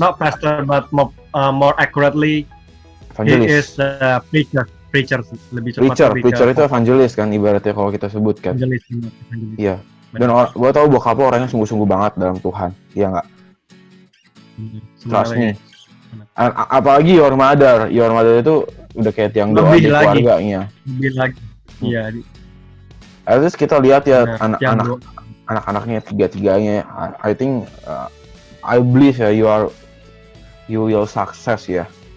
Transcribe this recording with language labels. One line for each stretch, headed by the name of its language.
English: Not pastor, but more accurately, Evangelist. he is preacher. Preacher
Indonesian: sih, lebih cepat. Preacher itu evangelist kan ibaratnya kalau kita sebut kan.
English: Evangelist.
Indonesian: Iya. Dan gue tahu bokap lo orangnya sungguh-sungguh banget dalam Tuhan. Iya nggak?
English: Trust me.
Indonesian: Apalagi
English: your mother
Indonesian: itu udah kayak tiang doa di keluarganya. Lebih lagi. Iya.
English: At least
Indonesian: kita lihat ya Benar, anak-anaknya tiga-tiganya.
English: I think I believe ya you will success ya.